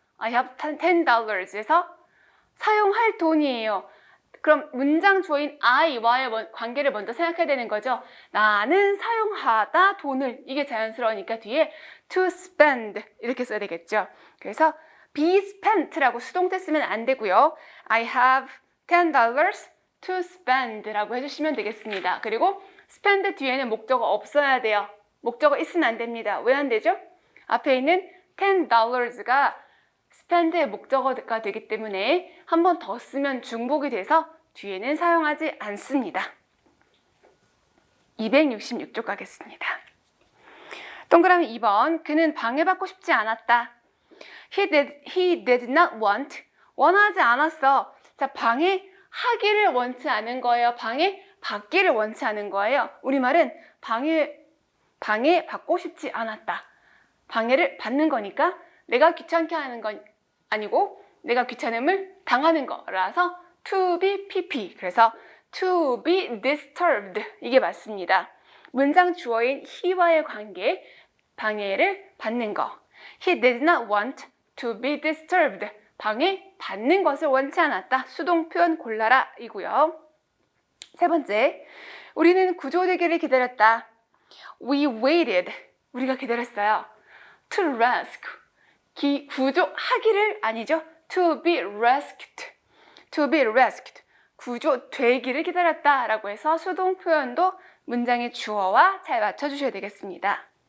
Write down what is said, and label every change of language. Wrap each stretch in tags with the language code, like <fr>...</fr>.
<ko>I have $10에서 사용할 돈이에요. 그럼 문장 주어인 I와의 관계를 먼저 생각해야 되는 거죠. 나는 사용하다 돈을, 이게 자연스러우니까 뒤에 to spend 이렇게 써야 되겠죠. 그래서 be spent라고 수동태 쓰면 안 되고요.</ko> <en>I have $10 to spend</en> <ko>라고 해주시면 되겠습니다. 그리고 spend 뒤에는 목적어 없어야 돼요. 목적어 있으면 안 됩니다. 왜 안 되죠? 앞에 있는 $10가 spend의 목적어가 되기 때문에 한 번 더 쓰면 중복이 돼서 뒤에는 사용하지 않습니다. 266쪽 가겠습니다. 동그라미 2번, 그는 방해받고 싶지 않았다.</ko> <en>He did not want,</en> <ko>원하지 않았어. 자, 방해하기를 원치 않은 거예요. 방해받기를 원치 않은 거예요. 우리말은 방해받고 싶지 않았다. 방해를 받는 거니까 내가 귀찮게 하는 건 아니고 내가 귀찮음을 당하는 거라서 to be pp, 그래서 to be disturbed, 이게 맞습니다. 문장 주어인 he와의 관계, 방해를 받는 거.</ko> <en>He did not want to be disturbed,</en> <ko>방해받는 것을 원치 않았다. 수동 표현 골라라 이고요. 세 번째, 우리는 구조되기를 기다렸다.</ko> <en>We waited,</en> <ko>우리가 기다렸어요. To rescue, 구조하기를 아니죠.</ko> <en>To be rescued, to be rescued,</en> <ko>구조되기를 기다렸다 라고 해서 수동 표현도 문장의 주어와 잘 맞춰주셔야 되겠습니다.</ko>